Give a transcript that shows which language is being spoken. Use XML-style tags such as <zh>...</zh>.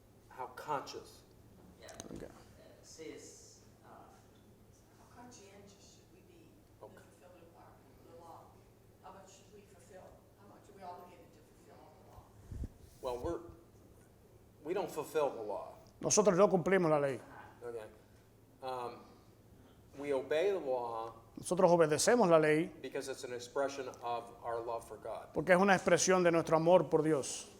<en>How conscious.</en> <es>Ya,</es> <en>Okay.</en> <es>sí, es,</es> <en>How conscientious should we be in the fulfillment of the law? How much should we fulfill? How much are we obligated to fulfill the law? Well, we don't fulfill the law.</en> <es>Nosotros no cumplimos la ley.</es> <en>Okay. We obey the law</en> <es>Nosotros obedecemos la ley</es> <en>because it's an expression of our love for God.</en> <es>porque es una expresión de nuestro amor por Dios.</es>